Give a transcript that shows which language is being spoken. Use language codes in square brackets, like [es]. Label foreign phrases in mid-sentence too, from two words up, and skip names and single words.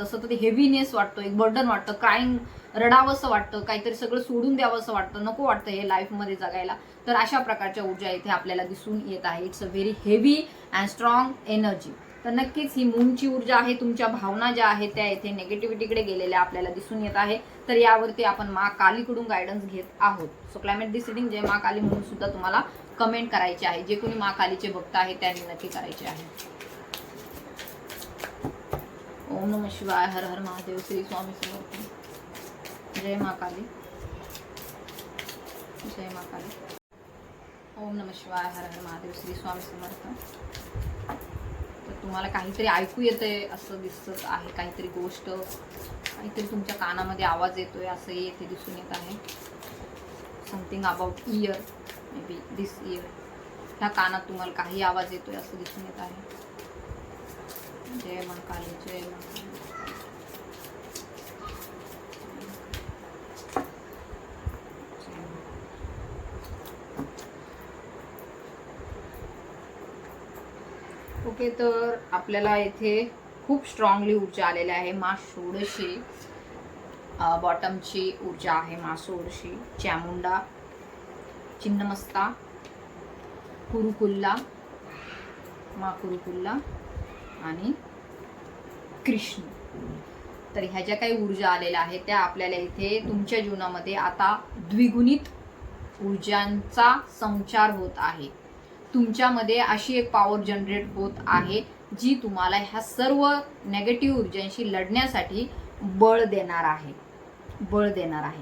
[mr] असं ते हेवीनेस वाटतं, एक बर्डन वाटतं, क्राईंग, रडावंसं वाटतं, काहीतरी सगळं सोडून द्यावं असं वाटतं, नको वाटतं हे लाईफमध्ये जगायला. तर अशा प्रकारच्या ऊर्जा इथे आपल्याला दिसून येत आहे. [en] It's a very heavy and strong energy. [mr] तर नक्कीच ही मूनची ऊर्जा आहे. तुमच्या भावना ज्या आहेत त्या इथे नेगेटिव्हिटीकडे गेलेल्या आपल्याला दिसून येत आहे. तर यावरती आपण माँ कालीकडून गायडन्स घेत आहोत. [en] so climate this reading [mr] जय माँ काली म्हणून सुद्धा तुम्हाला कमेंट करायचे आहे. जे कोणी माँ कालीचे भक्त आहेत त्यांनी नक्की करायचे आहे. [sa] ओम नमः शिवाय, [mr] हर हर महादेव, श्री स्वामी समर्थ. जय माँ काली, जय माँ काली. [sa] ओम नमः शिवाय, [mr] हर हर महादेव, श्री स्वामी समर्थ. तर तुम्हाला काहीतरी ऐकू येतंय असं दिसत आहे, काहीतरी गोष्ट, काहीतरी तुमच्या कानामध्ये आवाज येतोय असंही येथे दिसून येत आहे. [en] something about ear, maybe this ear. [mr] ह्या कानात तुम्हाला काही आवाज येतोय असं दिसून येत आहे. जय माँ काली, जय माँ काली. ओके, तर आपल्याला इथे खूप स्ट्रॉंगली ऊर्जा आलेली आहे. माँ षोडशी बॉटमची ऊर्जा आहे. माँ षोडशी, चामुंडा, चिन्नमस्ता, कुरुकुल्ला, माँ कुरुकुल्ला आणि कृष्ण. तर ह्या ज्या काही ऊर्जा आलेल्या आहेत त्या आपल्याला इथे तुमच्या जीवनामध्ये आता द्विगुणित ऊर्जांचा संचार होत आहे. तुमच्यामध्ये अशी एक [en] power generate [mr] होत आहे जी तुम्हाला ह्या सर्व नेगेटिव्ह ऊर्जांशी लढण्यासाठी बळ देणार आहे, बळ देणार आहे.